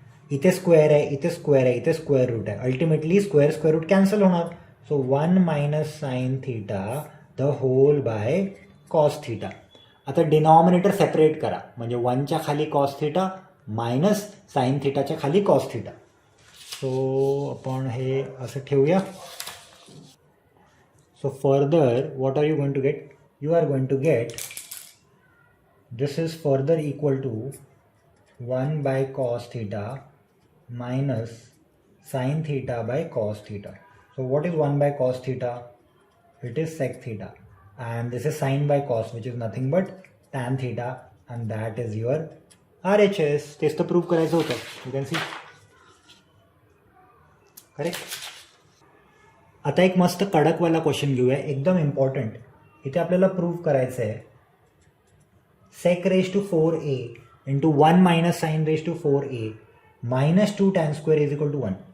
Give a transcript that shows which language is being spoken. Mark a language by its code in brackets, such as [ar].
[mr] इथे स्क्वेअर आहे, इथे स्क्वेअर आहे, इथे स्क्वेअर रूट आहे. Ultimately square square route cancel होणार. [en] So 1 minus sine theta the whole by cos theta. [mr] आता डिनॉमिनेटर सेपरेट करा, म्हणजे 1च्या खाली कॉस थिटा मायनस साईन थिटाच्या खाली कॉस थिटा. सो आपण हे असं ठेवूया. [en] So further what are you going to get? You are going to get this is further equal to 1 by cos theta minus sin theta by cos theta. So what is 1 by cos theta? It is sec theta, and this is sin by cos, which is nothing but tan theta, and that is your RHS. [mr] तेच तर prove करायचं होतं. [en] You can see. [mr] Correct. आता एक मस्त कडकवाला question घेऊया, एकदम important. इथे आपल्याला प्रूव्ह करायचं आहे सेक raise to 4a into 1 minus sine raise to 4a minus 2 tan square is equal to 1.